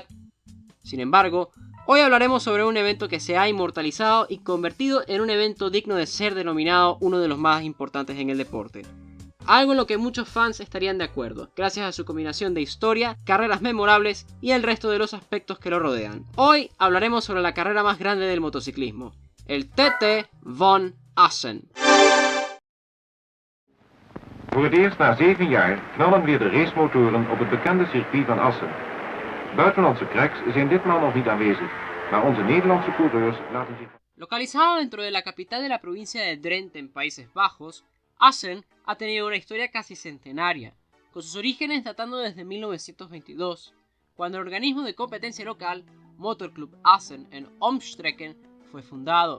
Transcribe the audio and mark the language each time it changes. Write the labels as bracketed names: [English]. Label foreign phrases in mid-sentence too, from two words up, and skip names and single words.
[Spanish] Sin embargo, hoy hablaremos sobre un evento que se ha inmortalizado y convertido en un evento digno de ser denominado uno de los más importantes en el deporte. Algo en lo que muchos fans estarían de acuerdo, gracias a su combinación de historia, carreras memorables y el resto de los aspectos que lo rodean. Hoy hablaremos sobre la carrera más grande del motociclismo, el TT van Assen. [Dutch] Voor het eerst na 7 jaar knallen weer de racemotoren op het bekende circuit van Assen. Buitenlandse cracks zijn ditmaal nog niet aanwezig, maar onze Nederlandse coureurs laten zich... [Spanish] Localizado dentro de la capital de la provincia de Drenthe en Países Bajos, Assen ha tenido una historia casi centenaria, con sus orígenes datando desde 1922, cuando el organismo de competencia local, Motorclub Assen en Omstreken, fue fundado.